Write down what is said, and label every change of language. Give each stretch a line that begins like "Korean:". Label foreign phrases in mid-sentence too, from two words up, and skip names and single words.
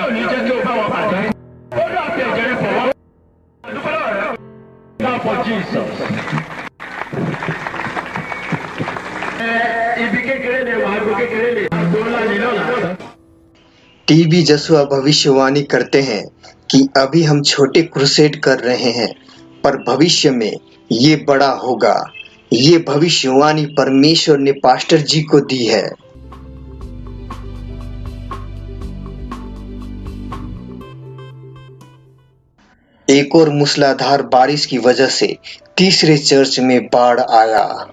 Yoruba: jẹ́ kí o bá wọn pàdé. Ó dà bí ẹ̀jẹ̀ rẹ̀ pọ̀ wọ́n. Dúpẹ́ lọ́wọ́ rẹ̀.
English: God for Jesus.
Yoruba: Ibi kékeré lè wà, ibi kékeré lè wà, àgbo ńlá ni lọ́la.
Hindi: टीबी जसुआ भविष्यवाणी करते हैं कि अभी हम छोटे क्रूसेड कर रहे हैं, पर भविष्य में ये बड़ा होगा। ये भविष्यवाणी परमेश्वर ने पास्टर जी को दी है। एक और मूसलाधार बारिश की वजह से तीसरे चर्च में बाढ़ आया।